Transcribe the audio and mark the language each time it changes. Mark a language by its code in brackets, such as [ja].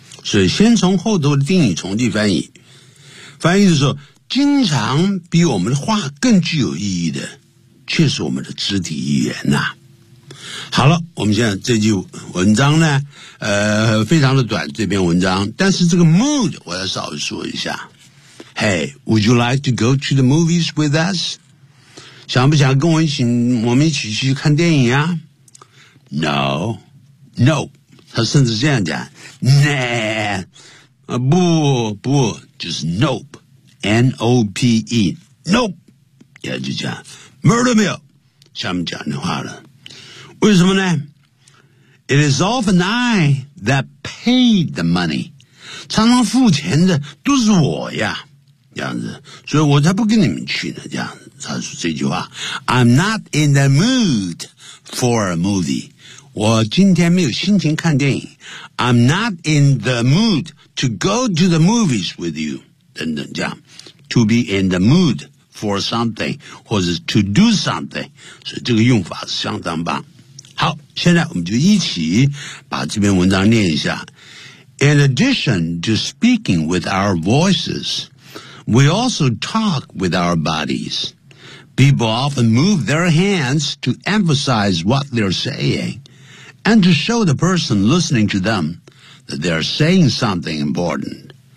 [zh] 所以先从后头的定语从句翻译，翻译的时候，经常比我们的话更具有意义的，却是我们的肢体语言呐。好了，我们现在这句文章呢，非常的短，这篇文章，但是这个 mood 我要稍微说一下。 [en] Hey， would you like to go to the movies with us？ [zh] 想不想跟我一起，我们一起去看电影啊 ？ [en] No， no， [zh] 他甚至这样讲 ， [en] Nah， [zh] 啊不不，就是 [en] Nope，N O P E，Nope， [zh] 也就讲 Murder 没有，下面讲的话了。为什么呢 ？ [en] It is often I that paid the money， [zh] 常常付钱的都是我呀，这样子，所以我才不跟你们去呢，这样子。他说这句话 [en] I'm not in the mood for a movie， [zh] 我今天没有心情看电影。 [en] I'm not in the mood to go to the movies with you [zh] 等等这样 [en] To be in the mood for something [zh] 或者 [en] to do something， [zh] 所以这个用法是相当棒。好，现在我们就一起把这篇文章念一下。 [en] In addition to speaking with our voices， we also talk with our bodies。 People often move their hands to emphasize what they're saying and to show the person listening to them that they're saying something important.